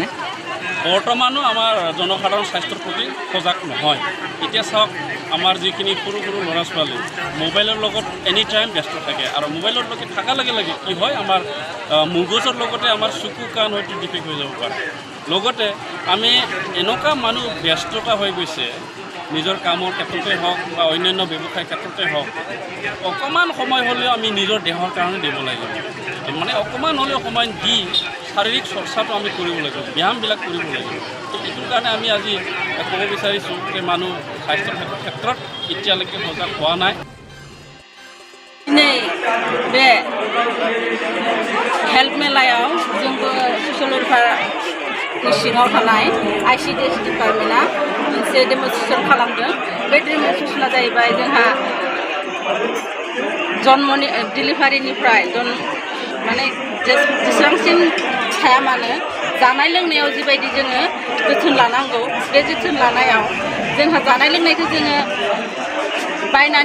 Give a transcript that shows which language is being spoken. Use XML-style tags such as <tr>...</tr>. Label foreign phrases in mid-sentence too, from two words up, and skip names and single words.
<as>বৰ্তমানো আমাৰ জনসাধাৰণ স্বাস্থ্যৰ প্ৰতি সজাগ নহয় এতিয়া চাওক আমাৰ যিখিনি সৰু ল'ৰা ছোৱালী মোবাইলৰ লগত</as> <en>any time</en> <as>ব্যস্ত থাকে আৰু মোবাইলৰ লগত থকাৰ লগে লগে কি হয় আমাৰ মগজুৰ লগতে আমাৰ চকু কাণ হয়তো ডিফেক্ট হৈ যাব পাৰে লগতে আমি এনেকুৱা মানুহ ব্যস্ততা হৈ গৈছে নিজৰ কামৰ ক্ষেত্ৰতে হওক বা অন্যান্য ব্যৱসায়ৰ ক্ষেত্ৰতে হওক অকণমান সময় হ'লেও আমি নিজৰ দেহৰ কাৰণে দিব লাগিব মানে অকণমান হ'লেও সময় দি শাৰীৰিক চৰ্চাটো আমি কৰিব লাগিব ব্যায়ামবিলাক কৰিব লাগিব এইটোৰ কাৰণে আমি আজি ক'ব বিচাৰিছোঁ যে মানুহ স্বাস্থ্যৰ ক্ষেত্ৰত এতিয়ালৈকে সজাগ হোৱা নাই।</as> <brx>बे हेल्थ मेलायाव जोंबो ससियेल वेलफेयारनि सिङाव थानाय ICDS डिपार्टमेन्टआ मोनसे डेमनस्ट्रेसन खालामदों बे डेमनस्ट्रेसना जाहैबाय जोंहा जन्मनि डिलिभारिनिफ्राय माने जेसेबांसिम थाया मानो जानाय लोंनायाव जिबायदि जोङो जोथोन लानांगौ बे जोथोन लानायाव जोंहा जानाय लोंनायखौ जोङो बायनानै</brx>